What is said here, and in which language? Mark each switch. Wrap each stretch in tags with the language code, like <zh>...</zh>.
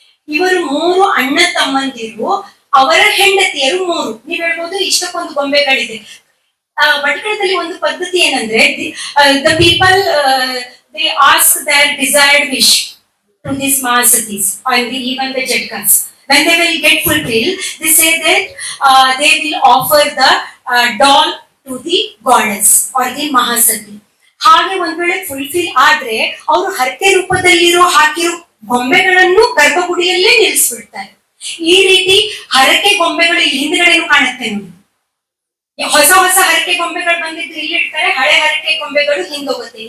<kn>ಇವರು 3 ಅಣ್ಣ ತಮ್ಮಂದಿರು, ಅವರ ಹೆಂಡತಿಯರು 3. ನೀವ್ ಹೇಳ್ಬೋದು ಇಷ್ಟಕ್ಕೊಂದು ಗೊಂಬೆಗಳಿದೆ. ಭಟ್ಕಳದಲ್ಲಿ ಒಂದು ಪದ್ಧತಿ ಏನಂದ್ರೆ,</kn> <en>The people they ask their desired wish to these Mahasatis and even the Jatkas. When they will get fulfilled, they say that they will offer the doll to the goddess or the Mahasati.</en> <kn>ಹಾಗೆ ಒಂದ್ ವೇಳೆ fulfil ಆದ್ರೆ ಅವರು ಹರಕೆ ರೂಪದಲ್ಲಿರೋ ಹಾಕಿರೋ ಗೊಂಬೆಗಳನ್ನು ಗರ್ಭಗುಡಿಯಲ್ಲೇ ನಿಲ್ಲಿಸ್ಬಿಡ್ತಾರೆ. ಈ ರೀತಿ ಹರಕೆ ಗೊಂಬೆಗಳು ಇಲ್ಲಿ ಹಿಂದ್ಗಡೆನೂ ಕಾಣುತ್ತೆ ನೋಡಿ. ಹೊಸ ಹೊಸ ಹರಕೆ ಗೊಂಬೆಗಳು ಬಂದಿದ್ದು ಇಲ್ಲಿ ಇಡ್ತಾರೆ, ಹಳೆ ಹರಕೆ ಗೊಂಬೆಗಳು ಹಿಂದೋಗುತ್ತೆ.</kn>